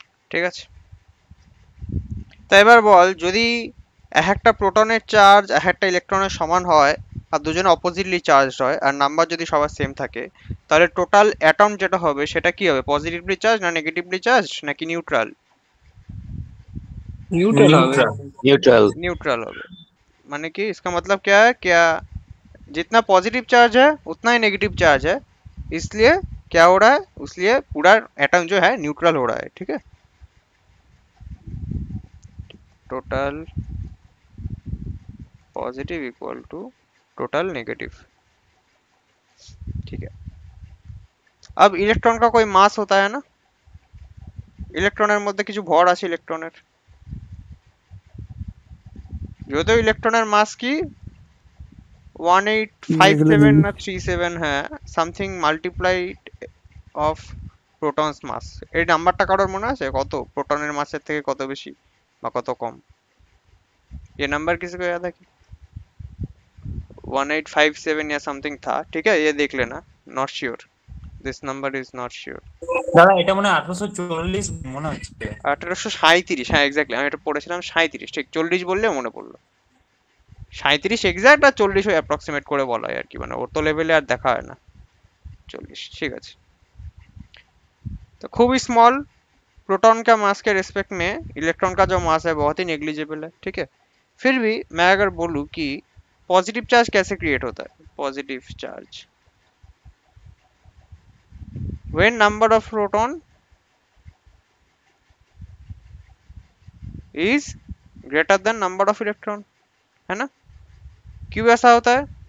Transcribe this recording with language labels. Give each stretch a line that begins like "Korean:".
Bangla: ঠিক আছে, তা এবার বল, যদি এক একটা প্রোটনের চার্জ এক একটা ইলেকট্রনের সমান হয়, আর দুজনে অপোজিটলি চার্জ হয়, আর নাম্বার যদি সবার সেম থাকে, তাহলে টোটাল অ্যাটম যেটা হবে সেটা কি হবে? পজিটিভলি চার্জ না নেগেটিভলি চার্জ নাকি নিউট্রাল? নিউট্রাল হবে। নিউট্রাল। নিউট্রাল।
Hindi: न्यूट्रल होगा। माने कि इसका मतलब क्या है, क्या जितना पॉजिटिव चार्ज है उतना ही नेगेटिव चार्ज है, इसलिए क्या हो रहा है, इसलिए पूरा एटम जो है न्यूट्रल हो रहा है। ठीक है, total positive equal to total negative. ठीक है, अब इलेक्ट्रॉन का कोई मास होता है ना,
Bangla: ইলেকট্রনের মধ্যে কিছু ভর আছে ইলেকট্রনের, যদিও ইলেকট্রনের মাস কি 1857 লিখলে দিবি। না 37, হ্যাঁ,
English: Something multiplied of protons mass.
Bangla: এই নাম্বারটা কারোর মনে আছে কত प्रोटॉन मासेर থেকে কত বেশি বা কত কম?
Hindi: ये नंबर किसी को याद है क्या? 1857 या समथिंग था, ठीक है, ये देख लेना।
English: Not sure, this number is not sure.
Bangla: দাদা এটা মনে হয় 1840 মনে হচ্ছে। 1837, হ্যাঁ এক্স্যাক্টলি, আমি এটা পড়েছিলাম 37, ঠিক 40 বললে মনে পড়লো। 37 এক্স্যাক্ট, আর 40 ওই অ্যাপ্রক্সিমেট করে বলা হয় আর কি, মানে ওর তো লেভেলে আর দেখা হয় না।
Hindi: 40, ठीक है। तो खूब ही स्मॉल प्रोटॉन का मास के रिस्पेक्ट में इलेक्ट्रॉन का जो मास है बहुत ही नेग्लिजिबल है, ठीक है। फिर भी मैं अगर बोलूँ कि पॉजिटिव चार्ज कैसे क्रिएट होता है, positive charge
English: when number of proton is greater than number of electron,
Hindi: है ना। क्यों ऐसा होता है?